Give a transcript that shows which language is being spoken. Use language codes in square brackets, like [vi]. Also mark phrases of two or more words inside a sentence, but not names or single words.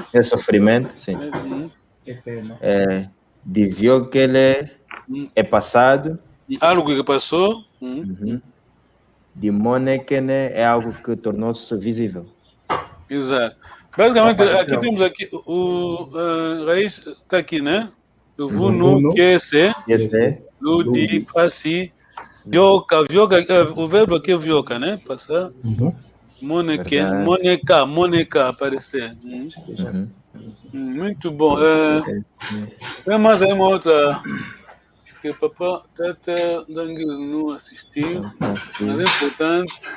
[pt] É sofrimento, sim. Diviokele é passado. Algo que passou. Dimonekene é algo que tornou-se visível. Exato. Basicamente, aqui temos aqui o raiz está aqui, né? [kg] O vunu, QC, ludi, passi, vioca, [pt] o verbo aqui é vioca, né? Passar. Moneka, aparecer. Muito bom. Tem mais aí uma outra que papá Tata Nzangi não assistiu, mas é importante.